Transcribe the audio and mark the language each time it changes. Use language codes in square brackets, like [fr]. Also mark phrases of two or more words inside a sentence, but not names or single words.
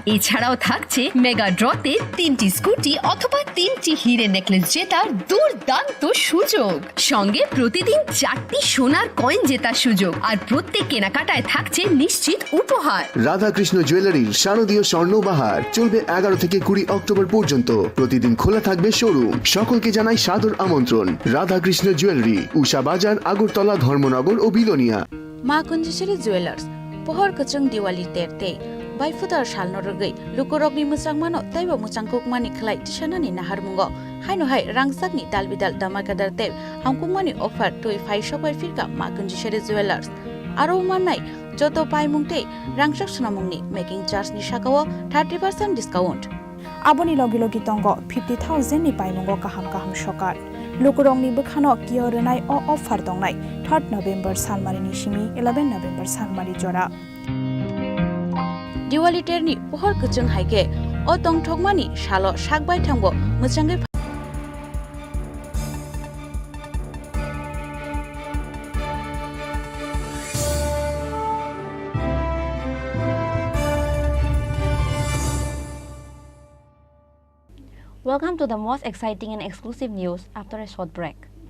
[bn] এছাড়াও থাকছে মেগা ড্রতে 3টি স্কুটি অথবা 3টি হীরে নেকলেস জেতার দুর্দান্ত সুযোগ, সঙ্গে প্রতিদিন 4টি সোনার কয়েন জেতার সুযোগ, আর প্রত্যেক কেনাকাটায় থাকছে নিশ্চিত উপহার। রাধাকৃষ্ণ জুয়েলারির শারদীয় স্বর্ণবাহার চলবে 11 থেকে 20 অক্টোবর পর্যন্ত। প্রতিদিন খোলা থাকবে শোরুম। সকলকে জানাই সাদর আমন্ত্রণ। রাধাকৃষ্ণ জুয়েলারি, উষা বাজার, আগরতলা, ধর্মনগর ও বিলোনিয়া। [trp] মা কুঞ্জেশ্বরী জুয়েলার্স pohor kachung diwali terte baifudar shalno rogai lukorokni musangmano taiba musangkukmani khlai tishanani naharmungo haino hai rangsakni dalbidal damakadar te hamkukmani offer toi phai shobai firka ma kunjesheri jewelers aro manai joto paimungte rangsak sunamungni [en] making charge [trp] ni shakao 30% discount aboni logi logi tongo 50,000 ni paimungo kaham kaham shokar lukurongni bukhano kiorenai o offer dongnai 3 November salmari ni shimi 11 November salmari jora diwali terni pohor kachung haike o tongthokmani shalo sakbai thangbo musangai [en] Welcome to the most exciting and exclusive news after a short break.